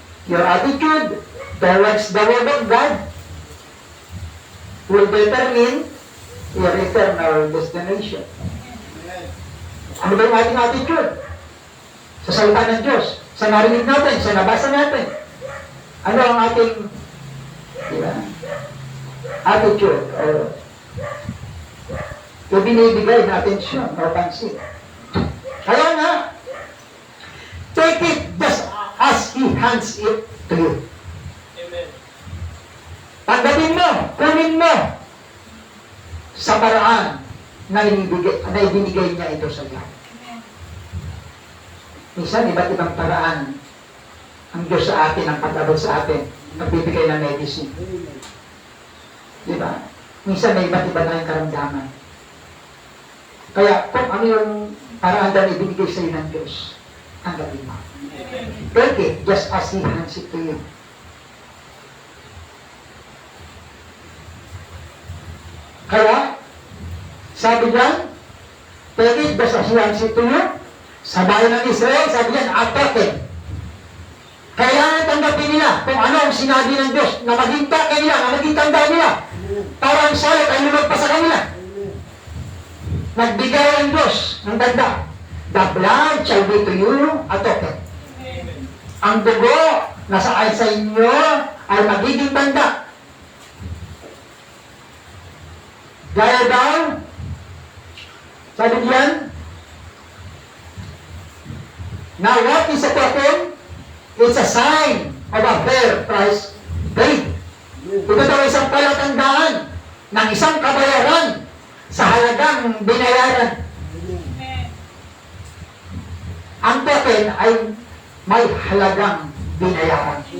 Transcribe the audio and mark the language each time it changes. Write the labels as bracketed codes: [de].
[en] Your attitude towards the Word of God will determine your eternal destination. [tl] Ano ba yung ating attitude? Sa salita ng Diyos, sa narinig natin, sa nabasa natin. Ano ang ating attitude o binibigay na atensyon o pansin? Kaya nga, [en] take it just as He hands it to you. Amen. [tl] Tanggapin mo, kunin mo sa paraan na ibinigay niya ito sa iyo. Minsan, iba't ibang paraan ang Diyos sa atin, ang pag-abot sa atin, nagbibigay ng medicine. Diba? Minsan may iba't iba na yung karamdaman. Kaya kung ano yung paraan na ibinigay sa iyo ng Diyos, tanggapin mo. [en] Take it just as He hands it to you. [tl] Kaya, sabi niyan, [en] take it just as He hands it to you. [tl] Sa bayan ng Israel, sabi niyan, attack. Kailangan tanggapin nila kung ano ang sinabi ng Diyos na maging taka nila, na maging tanda nila. Para ang salit ay lumagpas sa kanila. Nagbigay ang Diyos ng tanda. [en] The blood shall be to you a token. [tl] Ang dugo na sa inyo ay magiging tanda. Gaya daw, sabi diyan, [en] now what is a token? It's a sign of a fair price paid. [tl] Ito daw isang palatandaan ng isang kabayaran sa halagang binayaran. Ang token ay may halagang binayaran.